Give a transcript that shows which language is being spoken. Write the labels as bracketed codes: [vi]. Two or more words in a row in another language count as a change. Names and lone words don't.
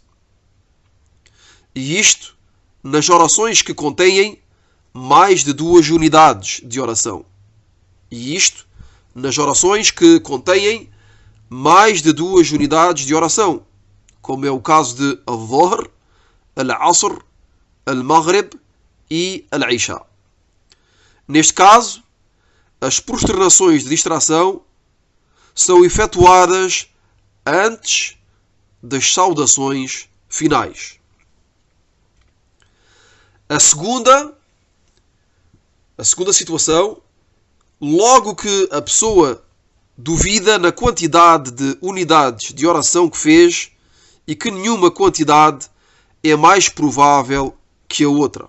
[pt] E isto nas orações que contêm mais de duas unidades de oração. E isto nas orações que contêm mais de duas unidades de oração, como é o caso de al-Dhuhr, al-Asr, al-Maghrib e al-Isha. Neste caso, as prosternações de distração são efetuadas antes das saudações finais. A segunda situação, logo que a pessoa duvida na quantidade de unidades de oração que fez e que nenhuma quantidade é mais provável que a outra.